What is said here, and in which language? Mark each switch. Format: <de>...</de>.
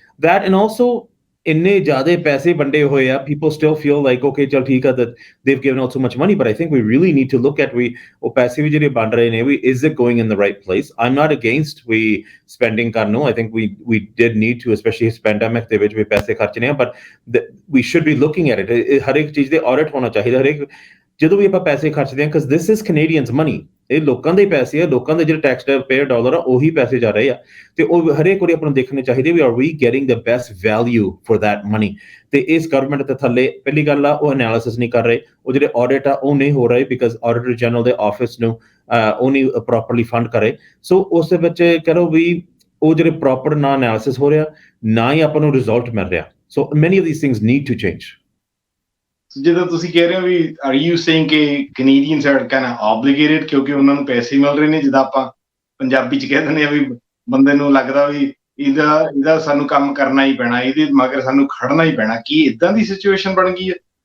<en>That, and also</en> <pa>ਇੰਨੇ ਜ਼ਿਆਦਾ ਪੈਸੇ ਵੰਡੇ ਹੋਏ ਆ,</pa> <en>people still feel like okay</en> <pa>ਚਲ ਠੀਕ ਆ</pa> <en>that they've given out so much money, but I think we really need to look at</en> <pa>ਉਹ ਪੈਸੇ ਵੀ ਜਿਹੜੇ ਵੰਡ ਰਹੇ ਨੇ,</pa> <en>is it going in the right place? I'm not against we spending</en> <pa>ਕਰਨ ਨੂੰ,</pa> <en>I think we did need to, especially</en> <pa>ਇਸ pandemic ਦੇ ਵਿੱਚ ਵੀ ਪੈਸੇ ਖਰਚਣੇ ਆ,</pa> <en>but we should be looking at it.</en> <pa>ਹਰੇਕ ਚੀਜ਼ ਦੇ audit ਹੋਣਾ ਚਾਹੀਦਾ ਹਰੇਕ ਜਦੋਂ ਵੀ ਆਪਾਂ ਪੈਸੇ ਖਰਚਦੇ ਹਾਂ,</pa> <en>because this is Canadians money,</en> <pa>ਇਹ ਲੋਕਾਂ ਦੇ ਪੈਸੇ ਆ, ਲੋਕਾਂ ਦੇ ਜਿਹੜੇ ਟੈਕਸ ਪੇਅਰ ਡਾਲਰ ਆ ਉਹੀ ਪੈਸੇ ਜਾ ਰਹੇ ਆ, ਤੇ ਉਹ ਹਰੇਕ ਵਾਰੀ ਆਪਾਂ ਨੂੰ ਦੇਖਣੇ ਚਾਹੀਦੇ ਵੀ</pa> <en>are we getting the best value for that money?</en> <pa>ਤੇ ਇਸ ਗਵਰਨਮੈਂਟ ਦੇ ਥੱਲੇ ਪਹਿਲੀ ਗੱਲ ਆ ਉਹ ਐਨਾਲਿਸਿਸ ਨਹੀਂ ਕਰ ਰਹੇ, ਉਹ ਜਿਹੜੇ ਆਡਿਟ ਆ ਉਹ ਨਹੀਂ ਹੋ ਰਹੇ ਬਿਕਾਜ਼ ਆਡੀਟਰ ਜਨਰਲ ਦੇ ਆਫਿਸ ਨੂੰ ਉਹ ਨਹੀਂ</pa> <en>properly fund</en> <pa>ਕਰੇ। ਸੋ ਉਸ ਦੇ ਵਿੱਚ ਕਹਿ ਲਓ ਵੀ ਉਹ ਜਿਹੜੇ ਪ੍ਰੋਪਰ ਨਾ ਐਨਾਲਿਸਿਸ ਹੋ ਰਿਹਾ, ਨਾ ਹੀ ਆਪਾਂ ਨੂੰ ਰਿਜ਼ਲਟ ਮਿਲ ਰਿਹਾ।</pa> <en>So many of these things need to change.</en> <pa>ਜਿੱਦਾਂ ਤੁਸੀਂ ਕਹਿ ਰਹੇ ਹੋ ਵੀ</pa> <en>are you saying</en> <pa>ਕਿ</pa> <en>Canadians are kind of obligated</en> <pa>ਕਿਉਂਕਿ ਉਹਨਾਂ ਨੂੰ ਪੈਸੇ ਮਿਲ ਰਹੇ ਨੇ, ਜਿੱਦਾਂ ਆਪਾਂ ਪੰਜਾਬੀ ਚ ਕਹਿ ਦਿੰਦੇ ਆ ਵੀ ਬੰਦੇ ਨੂੰ ਲੱਗਦਾ ਵੀ ਇਹਦਾ ਸਾਨੂੰ ਕੰਮ ਕਰਨਾ ਹੀ ਪੈਣਾ, ਇਹਦੇ ਮਗਰ ਸਾਨੂੰ ਖੜਨਾ ਹੀ ਪੈਣਾ, ਕੀ ਇਦਾਂ ਦੀ ਸਿਚੁਏਸ਼ਨ ਬਣ ਗਈ ਹੈ?</pa>